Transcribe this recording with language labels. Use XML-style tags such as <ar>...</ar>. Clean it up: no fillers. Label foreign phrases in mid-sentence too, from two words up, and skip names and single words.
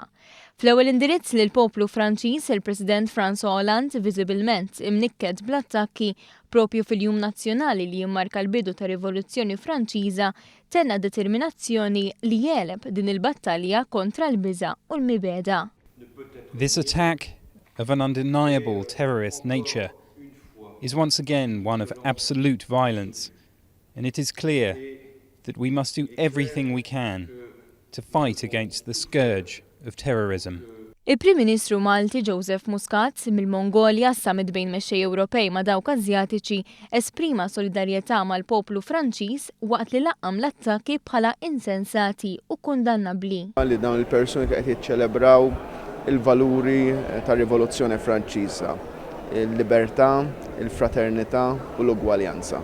<mt>Fl-ewwel indirizz lil poplu Franċiż, il-President François Hollande viżibilment imnikked bl-attakki propju fil-Jum Nazzjonali li jimmarka l-bidu ta' Rivoluzzjoni Franċiża tenna determinazzjoni li jeleb din il-battalja kontra l-biża' u l-mibeda.</mt> <en>This attack of an undeniable terrorist nature is once again one of absolute violence, and it is clear that we must do everything we can to fight against the scourge of terrorism.</en> <mt>Il-Prim Ministru Malti Joseph Muscat mill-Mongolja summit bejn mexxej Ewropej ma' dawk Asjatiċi esprima solidarjetà mal-poplu Franċiż waqt li laqqam l-attakki bħala insensati u kundannabbli. Li dawn il-persuni qed jiċċelebraw il-valuri tar-Rivoluzzjoni Franċiża, il-libertà, il-fraternità u l-ugwaljanza.</mt>